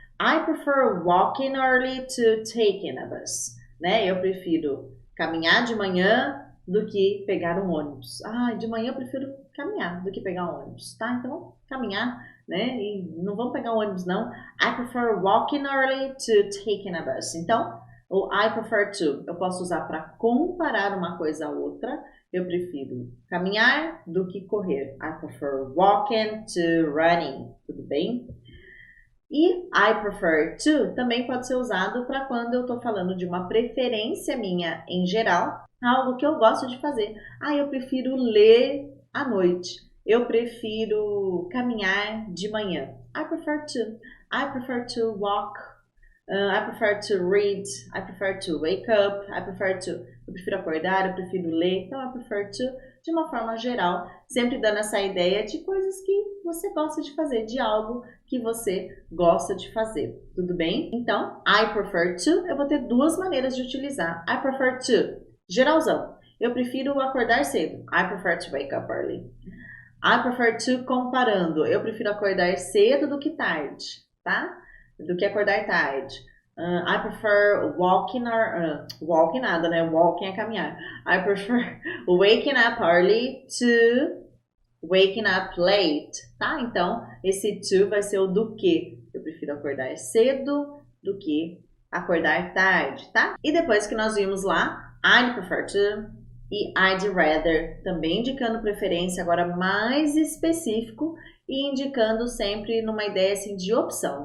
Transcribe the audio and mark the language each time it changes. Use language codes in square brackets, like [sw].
[en] I prefer walking early to taking a bus, né? [pt] Eu prefiro caminhar de manhã do que pegar um ônibus. De manhã eu prefiro caminhar do que pegar um ônibus, tá? Então, caminhar, né? E não vamos pegar um ônibus, não. [en] I prefer walking early to taking a bus. [pt] Então, o I prefer to eu posso usar para comparar uma coisa a outra. Eu prefiro caminhar do que correr. [en] I prefer walking to running. [pt] Tudo bem? E I prefer to também pode ser usado para quando eu estou falando de uma preferência minha em geral, algo que eu gosto de fazer. Eu prefiro ler à noite. Eu prefiro caminhar de manhã. [en] I prefer to. I prefer to walk. I prefer to read. I prefer to wake up. [pt] Eu prefiro acordar, eu prefiro ler. Então, I prefer to, de uma forma geral, sempre dando essa ideia de coisas que você gosta de fazer, de algo que você gosta de fazer. Tudo bem? Então, I prefer to, eu vou ter duas maneiras de utilizar. I prefer to, geralzão. Eu prefiro acordar cedo. [en] I prefer to wake up early. I prefer to, comparando. [pt] Eu prefiro acordar cedo do que tarde, tá? Do que acordar tarde. [en] I prefer walking walking [pt] nada, né? Walking é caminhar. [en] I prefer waking up early to waking up late, tá? [pt] Então, esse to vai ser o do que. Eu prefiro acordar cedo do que acordar tarde, tá? E depois que nós vimos lá, I'd prefer to e I'd rather, também indicando preferência, agora mais específico e indicando sempre numa ideia assim de opção.